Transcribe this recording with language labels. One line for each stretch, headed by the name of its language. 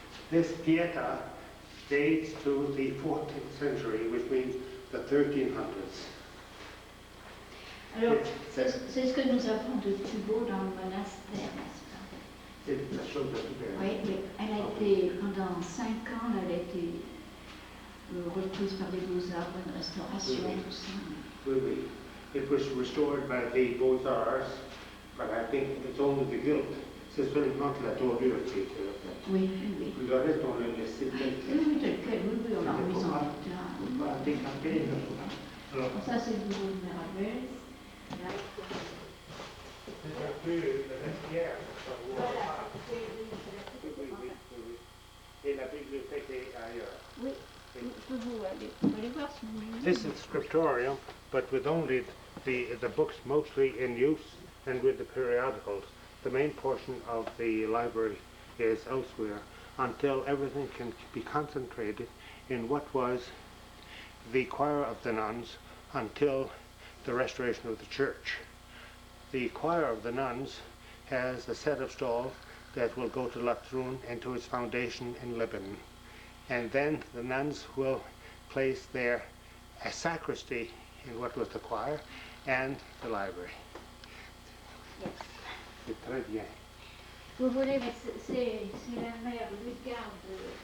English: This pieta dates to the 14th century, which means the 1300s.
French: Alors, c'est ce que nous avons de plus beau dans le monastère, n'est-ce pas? C'est la chose de tout. Oui, mais elle a été, pendant 5 ans, elle a été reprise par les Beaux-Arts, une restauration, Oui. tout ça. Oui, oui.
English: It was restored by the Beaux-Arts, but I think it's only the guild.
French: C'est seulement la dorure qui est faite. Oui, oui. Le reste, on l'a laissé tel quel. Oui, tel quel, oui, on l'a remis en état. On va décamper. Alors, Ça, c'est le bureau de Merveille. c'est un peu le vestiaire. Voilà. Oui, oui, oui, oui. Et la bibliothèque est ailleurs. Oui, vous allez voir si vous voulez.
English: This is scriptorium, but with only the books mostly in use and with the periodicals. The main portion of the library is elsewhere until everything can be concentrated in what was the choir of the nuns until the restoration of the church. The choir of the nuns has a set of stalls that will go to Latrun and to its foundation in Lebanon. And then the nuns will place there a sacristy in what was the choir and the library. Yes.
French: C'est très bien. Vous voulez, mais c'est la mère Lucarne de...